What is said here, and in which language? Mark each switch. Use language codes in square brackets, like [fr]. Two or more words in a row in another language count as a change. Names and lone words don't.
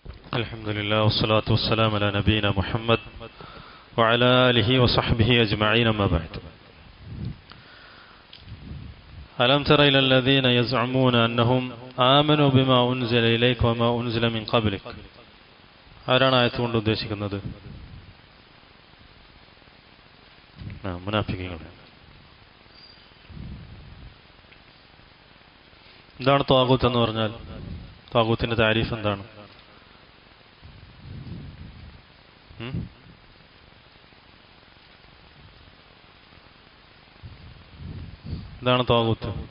[ar] الحمد لله والصلاة والسلام على نبينا محمد وعلى آله وصحبه أجمعين أما بعد. ألم تر إلى الذين يزعمون أنهم آمنوا بما أنزل إليك وما أنزل من قبلك. [ml] ആരാണ് ആയത്തുകൊണ്ട് ഉദ്ദേശിക്കുന്നത്? മുനാഫിഖീങ്ങൾ. എന്താണ് ത്വാഗൂത്ത് എന്ന് പറഞ്ഞാൽ? ത്വാഗൂത്തിന്റെ താരീഫ് എന്താണ്? എന്താണ് ത്വാഗൂത്ത്?